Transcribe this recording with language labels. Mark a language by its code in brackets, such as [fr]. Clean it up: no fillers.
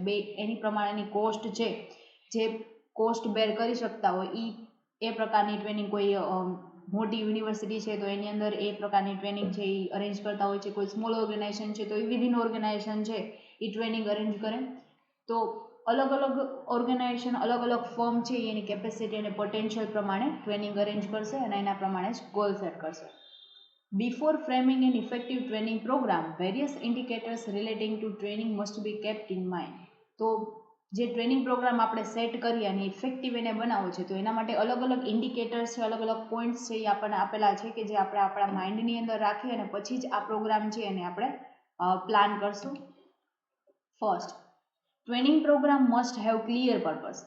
[gu] બે એની પ્રમાણેની કોસ્ટ છે, જે કોસ્ટ બેર કરી શકતા હોય એ પ્રકારની ટ્રેનિંગ, કોઈ મોટી યુનિવર્સિટી છે તો એની અંદર એ પ્રકારની ટ્રેનિંગ છે એ અરેન્જ કરતા હોય છે. કોઈ સ્મોલ ઓર્ગેનાઇઝેશન છે તો એ વિધિન ઓર્ગેનાઇઝેશન છે એ ટ્રેનિંગ અરેન્જ કરે. તો અલગ અલગ ઓર્ગેનાઇઝેશન, અલગ અલગ ફર્મ છે એની કેપેસિટી અને પોટેન્શિયલ પ્રમાણે ટ્રેનિંગ અરેન્જ કરશે અને એના પ્રમાણે જ ગોલ સેટ કરશે. [en] Before framing an effective training program, various indicators relating to training must be kept in mind. [gu] તો જે ટ્રેનિંગ પ્રોગ્રામ આપણે સેટ કરીએ અને ઇફેક્ટિવ એને બનાવવો છે તો એના માટે અલગ અલગ ઇન્ડિકેટર્સ છે, અલગ અલગ પોઈન્ટ્સ છે એ આપણને આપેલા છે કે જે આપણે આપણા માઇન્ડની અંદર રાખી અને પછી જ આ પ્રોગ્રામ છે એને આપણે પ્લાન કરશું. [en] First, training program must have clear purpose.